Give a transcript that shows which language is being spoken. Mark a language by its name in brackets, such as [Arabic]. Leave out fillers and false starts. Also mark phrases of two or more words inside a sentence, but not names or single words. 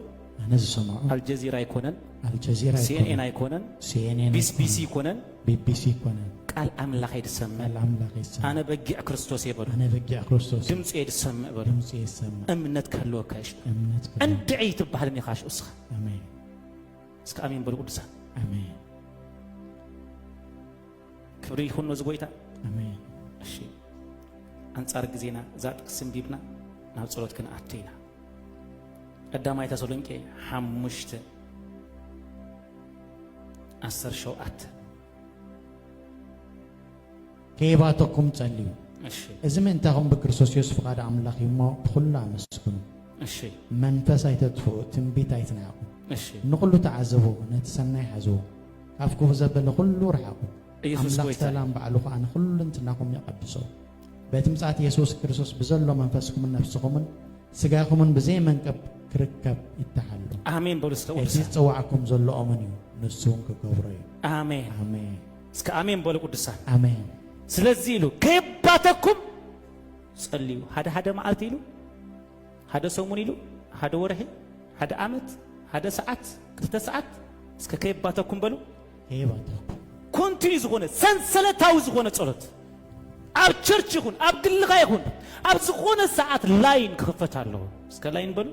[Tigrinya] አነዝ ሰምዖ አልጀዚራ ይኮነን CNN ይኮነን CNN ቢቢሲ ይኮነን ቢቢሲ ይኮነን ቃል አምላክ ይድሰማ አምላክ ይድሰማ አነ በጊዕ ክርስቶስ ይበሉ አነ በጊዕ ክርስቶስ ድምጽ ይድሰማ ይበሉ ድምጽ ይድሰማ እምነት ካለወካሽ እምነት እንደይ ትባልኒ ካሽ እስኻ አሜን እስከ አሜን በሉ ቅዱሳ አሜን ክብሪ ይሁን ዝጎይታ አሜን እሺ አንጻር ጊዜና ዛጥቅስም ቢብና ናብ ጸሎት ከነ አትይና ቀዳማይ ተሰሎንቄ 5 10 ሸውዓት ከይባተኩም ጸልዩ እሺ እዚ ምንታኹም በክርስቶስ ኢየሱስ ፍቃድ አምላኽ ይሞ ብኩሉ አመስግኑ እሺ መንፈስ አይተጥፉ ትንቢት አይትናቁ እሺ ንኹሉ ተዓዘቡ ነቲ ሰናይ ሓዙ አፍኩ ዘበለ ኩሉ ረሓቁ ኢየሱስ ጎይታ ሰላም ባዕሉ ኸኣነ ኩሉ እንትናኩም ይቀድሶ በትምጻት ኢየሱስ ክርስቶስ በዘሎ መንፈስኩም ነፍስኩምን ስጋኩምን በዘይ መንቀብ ክርከብ ይተሓሉ አሜን በሉ እስከ እዚ ጽዋዕኩም ዘሎ ኦመን እዩ ንሱን ክገብሮ እዩ አሜን አሜን እስከ አሜን በሉ ቅዱሳን አሜን ስለዚህ ይሉ ከይባተኩም ጸልዩ ሓደ መዓልቲ ይሉ ሓደ ሰሙን ይሉ ሓደ ወርሒ ሓደ ዓመት ሓደ ሰዓት ክልተ ሰዓት እስከ ከይባተኩም በሉ ከይባተኩም ኮንቲኒ ዝኾነ ሰንሰለታዊ ዝኾነ ጸሎት ኣብ ቸርች ይኹን ኣብ ግልኻ ይኹን ኣብ ዝኾነ ሰዓት ላይን ክኽፈት ኣለዎ እስከ ላይን በሉ